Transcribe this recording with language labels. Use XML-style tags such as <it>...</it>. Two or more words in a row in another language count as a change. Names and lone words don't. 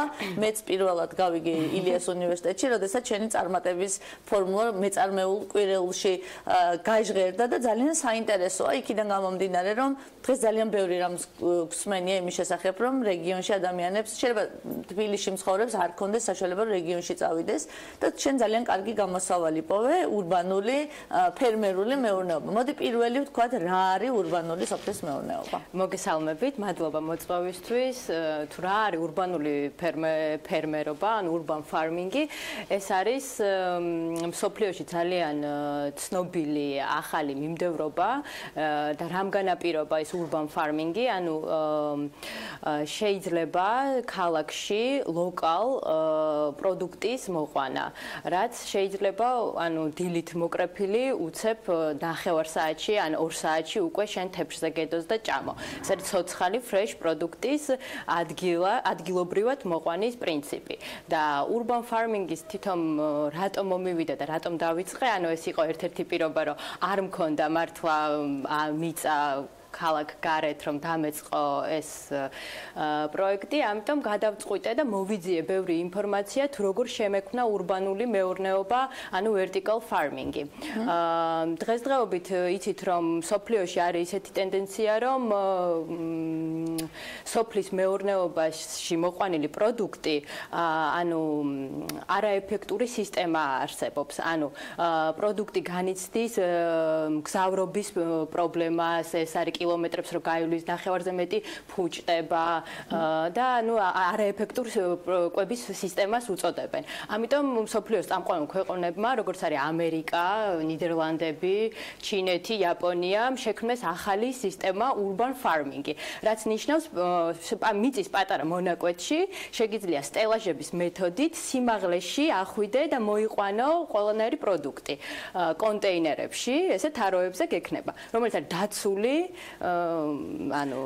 <ka>მეც პირველად გავიგე ილიას უნივერსიტეტში, როდესაც ჩემი წარმატების ფორმულა მეწარმეულ კვირეულში გაჟღერდა და ძალიან საინტერესოა იქიდან გამომდინარე, რომ დღეს ძალიან ბევრი რამს გვსმენია იმის შესახებ, რომ რეგიონში ადამიანებს შეიძლება თბილისში მცხოვრებს არ ქონდეს საშუალება რეგიონში წავიდეს და შენ ძალიან კარგი გამოსავალი პოვე ურბანული ფერმერული მეურნეობა. მოდი პირველი ვთქვათ რა არის ურბანული სოფლის მეურნეობა. მოგესალმებით, მადლობა მოწვევისთვის. თუ რა არის ურბანული ფერმერობა, ან</ka> <en>urban farming-</en> <ka>ი, ეს არის მსოფლიოში ძალიან ცნობილი ახალი მიმდევრობა და რამ განაპირობა ეს</ka> <en>urban farming-</en> <ka>ი, ანუ შეიძლება ქალაქში ლოკალ პროდუქტის მოყვანა, რაც შეიძლება ანუ დილით მოკრეფილი უცებ ნახევარ საათში ან 2 საათში უკვე შენ თეფშზე გედოს და ჭამო. ეს არის ცოცხალი fresh პროდუქტის ადგილობრივად მოყვანის პრინციპი. და</ka> <en>urban farming-</en> <ka>ის თვითონ რატომ მომივიდა და რატომ დავიწყე, ანუ ეს იყო ერთ-ერთი პირობა, რომ არ მქონდა მართლა მიწა ქალაქ გარეთ რომ დამეწყო ეს პროექტი, ამიტომ გადავწყვიტე და მოვიძიე ბევრი ინფორმაცია თუ როგორ შემექმნა ურბანული მეურნეობა, ანუ</ka> <en>vertical farming-</en> <ka>ი. დღესდღეობით იცით რომ სოფლიოში არის ისეთი ტენდენცია, რომ სოფლის მეურნეობაში მოყვანილი პროდუქტი, ანუ არაეფექტური სისტემა არსებობს, ანუ პროდუქტი განიცდის მგზავრობის პრობლემას, ეს არის კილომეტრებს რო გაივლის ნახევარზე მეტი ფუჭდება და ანუ არაეფექტურ კვების სისტემას უწოდებენ. ამიტომ მსოფლიოს წამყვან ქვეყნებმა, როგორც არის ამერიკა, ნიდერლანდები, ჩინეთი, იაპონია, შექმნეს ახალი სისტემა</ka> <en>urban farming-</en> <ka>ი, რაც ნიშნავს მიწის პატარა მონაკვეთში შეგიძლია სტელაჟების მეთოდით სიმაღლეში ახვიდე და მოიყვანო ყველანაირი პროდუქტი კონტეინერებში, ესე თაროებზე გექნება, რომელიც არის დაცული ანუ</ka>